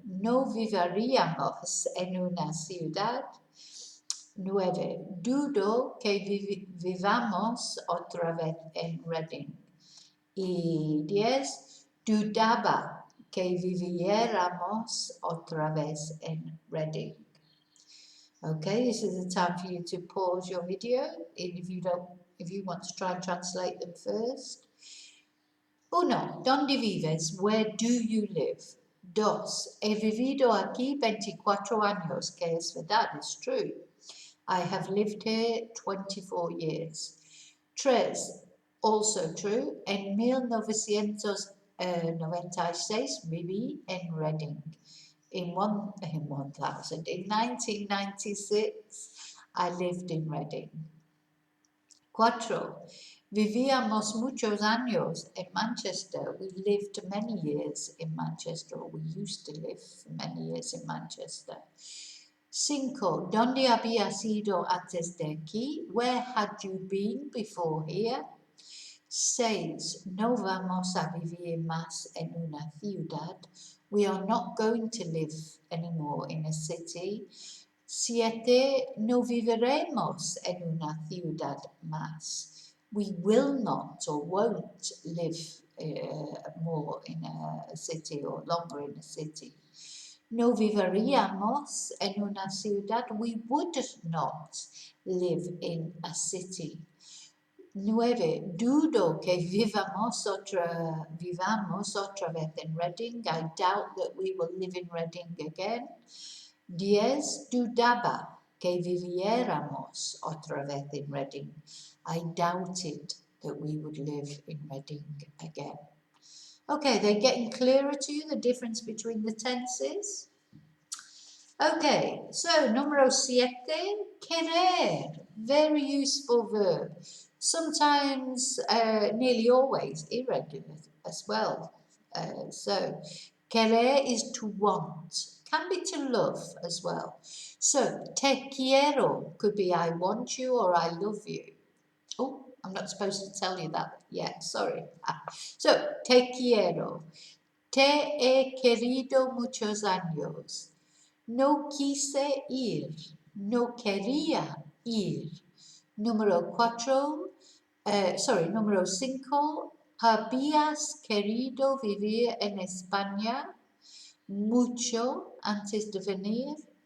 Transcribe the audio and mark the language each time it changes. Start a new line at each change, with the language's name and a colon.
Spanish: No viviríamos en una ciudad. 9. Dudo que vivamos otra vez en Reading. Y 10. Dudaba que viviéramos otra vez en Reading.
English: Okay, this is the time for you to pause your video if you want to try and translate them first. 1.
Spanish: ¿Dónde vives?
English: Where do you live? 2.
Spanish: He vivido aquí 24 años, que es verdad,
English: it's true. I have lived here 24 years. 3. Also true.
Spanish: En 1996 viví en Reading.
English: In 1996, I lived in Reading. 4.
Spanish: Vivíamos muchos años en Manchester.
English: We lived many years in Manchester, or we used to live many years in Manchester. 5.
Spanish: ¿Dónde habías ido antes de aquí?
English: Where had you been before here?
Spanish: 6. No vamos a vivir más en una ciudad.
English: We are not going to live anymore in a city. 7.
Spanish: No viviremos en una ciudad más.
English: We will not or won't live more in a city or longer in a city.
Spanish: No viviríamos en una ciudad.
English: We would not live in a city. 9.
Spanish: Dudo que vivamos otra vez en Reading.
English: I doubt that we will live in Reading again. 10.
Spanish: Dudaba que viviéramos otra vez en Reading.
English: I doubted that we would live in Reading again. Okay, they're getting clearer to you, the difference between the tenses. Okay, so número 7, querer, very useful verb. Sometimes, nearly always, irregular as well. So, querer is to want, can be to love as well. So,
Spanish: te quiero
English: could be I want you or I love you. Oh, I'm not supposed to tell you that yet, sorry.
Spanish: So, te quiero. Te he querido muchos años. No quise ir. No quería ir. Número 5. ¿Habías querido vivir en España mucho antes de venir?